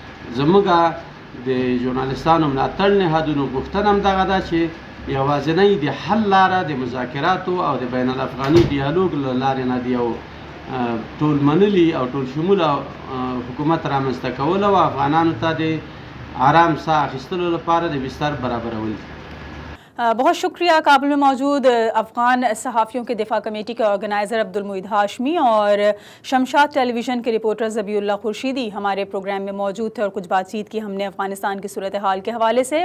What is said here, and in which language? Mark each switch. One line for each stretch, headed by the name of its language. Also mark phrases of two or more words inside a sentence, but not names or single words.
Pashto: زموږ د ژورنالستانو ملاتړ نهادونو غوښتنه همدغه ده چې یوازینۍ د حل لاره د مذاکراتو او د بین الافغاني ډیالوګ له لارې نه د یو ټول منلي او ټول شموله حکومت رامنځته کول او افغانانو ته د آرام ساه اخیستلو لپاره د بستر برابرول.
Urdu: بہت شکریہ. کابل میں موجود افغان صحافیوں کے دفاع کمیٹی کے آرگنائزر عبدالمجید ہاشمی اور شمشاد ٹیلی ویژن کے رپورٹر ذبیح اللہ خورشیدی ہمارے پروگرام میں موجود تھے اور کچھ بات چیت کی ہم نے افغانستان کی صورتحال کے حوالے سے.